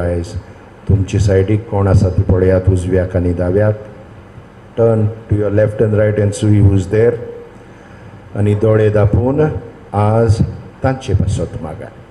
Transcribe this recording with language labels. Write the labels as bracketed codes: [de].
[gom] आयज तुमची सायडीक कोण आसा ती पळयात, उजव्याक आनी दाव्याक. [en] Turn to your left and right and see who's there. [gom] आनी दोळे धापून आज तांचे पासत मागा.